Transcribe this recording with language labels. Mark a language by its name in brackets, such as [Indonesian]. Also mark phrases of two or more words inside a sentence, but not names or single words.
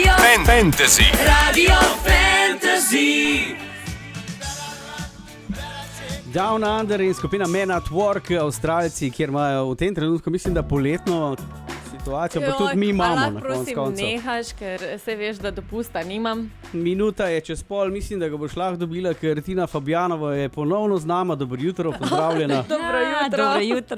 [Slovenian] Fantasy. Radio Fantasy. Down Under in skupina Men at Work, Avstralci, kjer imajo v tem trenutku, mislim, da poletno situacijo, pa tudi mi imamo na koncu koncev. Nehaš, ker se veš, da dopusta nimam. Minuta je čez pol, mislim, da ga boš lahko dobila, ker Tina Fabjanova je ponovno z nama. Dobro jutro, pozdravljena. Dobro jutro.